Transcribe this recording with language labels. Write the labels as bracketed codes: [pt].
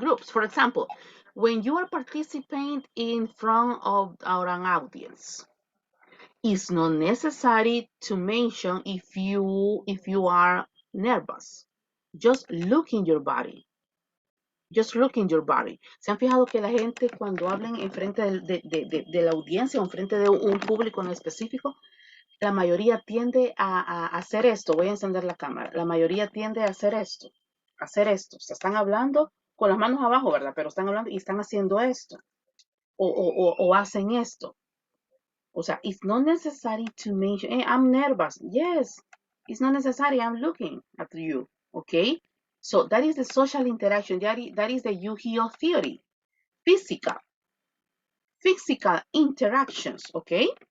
[en] For example, when you are participating in front of an audience, It's not necessary to mention if you are nervous. Just look in your body. Just look in your body. [es] ¿Se han fijado que la gente cuando hablan en frente de la audiencia o en frente de un público en específico, la mayoría tiende a hacer esto? Voy a encender la cámara. La mayoría tiende a hacer esto. Se están hablando con las manos abajo, ¿verdad? Pero están hablando y están haciendo esto. O hacen esto. O sea, [en] it's not necessary to mention, hey, I'm nervous. Yes, it's not necessary. I'm looking at you. Okay? So that is the social interaction. That is the Yu-Gi-Oh theory. Physical interactions. Okay?